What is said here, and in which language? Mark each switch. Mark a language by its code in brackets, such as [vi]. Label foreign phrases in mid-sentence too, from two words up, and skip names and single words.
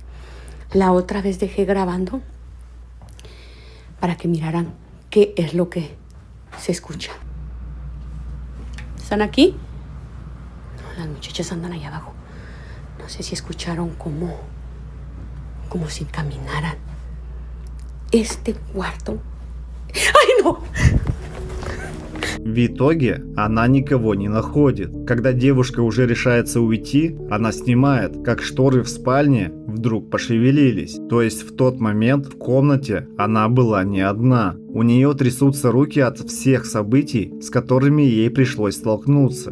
[es] La otra vez dejé grabando para que miraran qué es lo que se escucha. ¿Están aquí? No, las muchachas andan allá abajo. No sé si escucharon como si caminaran. Este cuarto... ¡Ay, no! [ru] В итоге она никого не находит. Когда девушка уже решается уйти, она снимает, как шторы в спальне вдруг пошевелились. То есть в тот момент в комнате она была не одна. У нее трясутся руки от всех событий, с которыми ей пришлось столкнуться.